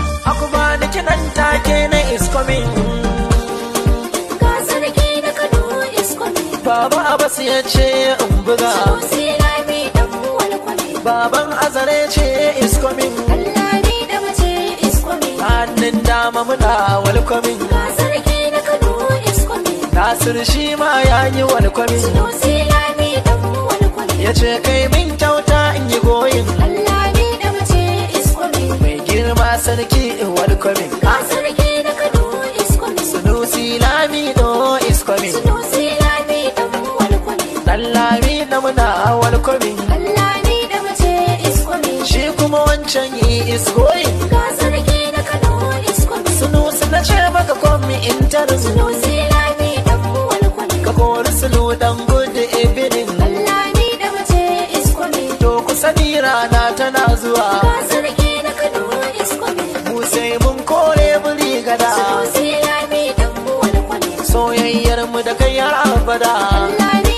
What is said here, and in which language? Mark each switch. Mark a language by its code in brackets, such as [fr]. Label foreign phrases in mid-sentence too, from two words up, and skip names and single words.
[ha] Aku bani kiɗan take na [en] is coming. [ha] Ga sarki na Kano [en] is coming. [ha] Baba Abbas ya ce in buga. Sanusi Lami dan welcoming. Baban Azare ce [en] is coming. [ha] Allah ne da mace [en] is coming. [ha] Hannun dama muna welcoming. Ga sarki na Kano [en] is coming. [ha] Nasir shi ma ya yi welcoming. Sanusi Lami dan welcoming. Ya ce kai min kyauta in yi goyin. Allah ne da mace [en] is coming. [ha] Mai girma sarki in welcoming. Ga sarki na Kano [en] is coming. [ha] Sanusi Lamido [en] is coming. [ha] Sanusi Lami dan welcoming. Dan Lami na muna welcoming. Allah ne da mace [en] is coming. [ha] Shi kuma wancan [en] he is going. [ha] Ga sarki na Kano [en] is coming. [ha] Sunusi na ce maka [en] come in [ha] ta rusu. Sanusi Lami dan welcoming. Ka kori sulu dan [en] good evening. [ha] Allah ne da mace [en] is coming. [ha] To ku sani rana tana zuwa. Ga sarki na Kano [en] is coming. [ha] Mu sai mun kore buri gada. Sanusi Lami dan welcoming. Soyayyar mu da kai har abada. Allah